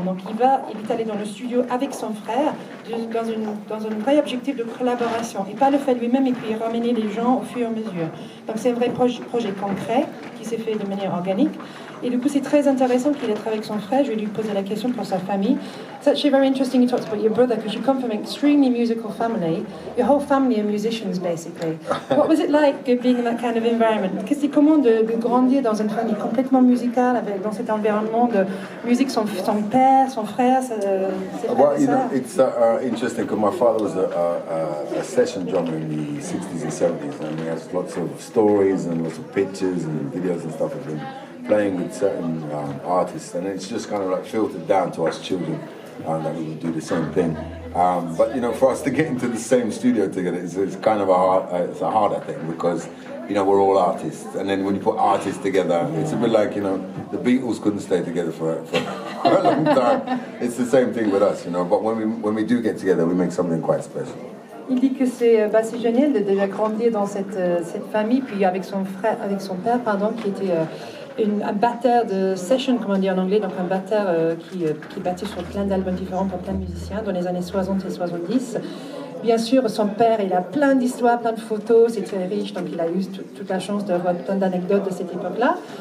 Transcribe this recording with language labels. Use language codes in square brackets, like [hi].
[fr] Donc il est allé dans le studio avec son frère dans un vrai objectif de collaboration et pas le fait lui-même et puis ramener les gens au fur et à mesure. Donc c'est un vrai projet concret qui s'est fait de manière organique. Et du coup, c'est très intéressant qu'il être avec son frère. Je vais lui poser la question pour sa famille. [en] It's actually very interesting you talked about your brother because you come from an extremely musical family. Your whole family are musicians, basically. What was it like being in that kind of environment? [fr] Comment de grandir dans une famille complètement musicale, dans cet environnement de musique, son père, son frère, ses frères et sœurs? [en] It's interesting because my father was a session drummer in the 60s and 70s, and he has lots of stories and lots of pictures and videos and stuff of him playing with certain artists, and it's just kind of like filtered down to us children that we would do the same thing. But for us to get into the same studio together, it's kind of a harder thing because we're all artists, and then when you put artists together, it's a bit like the Beatles couldn't stay together for a long time. It's the same thing with us, But when we do get together, we make something quite special. [fr] Il dit que c'est génial de déjà grandir dans cette famille, puis avec son père, qui était un batteur de session, comme on dit en anglais, donc un batteur qui battait sur plein d'albums différents pour plein de musiciens dans les années 60 et 70. Bien sûr, son père, il a plein d'histoires, plein de photos, c'est très riche, donc il a eu toute la chance d'avoir plein d'anecdotes de cette époque-là.